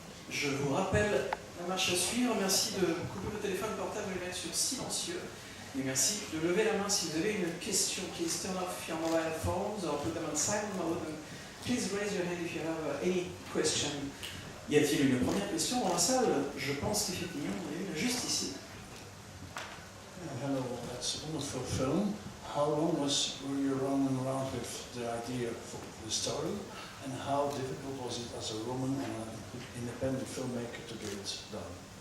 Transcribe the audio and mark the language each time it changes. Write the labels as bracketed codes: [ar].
[fr] Je vous rappelle la marche à suivre. Merci de couper le téléphone portable et le mettre sur silencieux. Et merci de lever la main si vous avez une question. [en] Please turn off your mobile phones or put them on silent mode. Please raise your hand if you have any question. [fr] Y a-t-il une première question dans la salle? Je pense qu'effectivement, il y en a une juste ici. [en] Hello, that's a wonderful film. How long were you running around with the idea for the story? And how difficult was it as a woman and an independent filmmaker to get it done?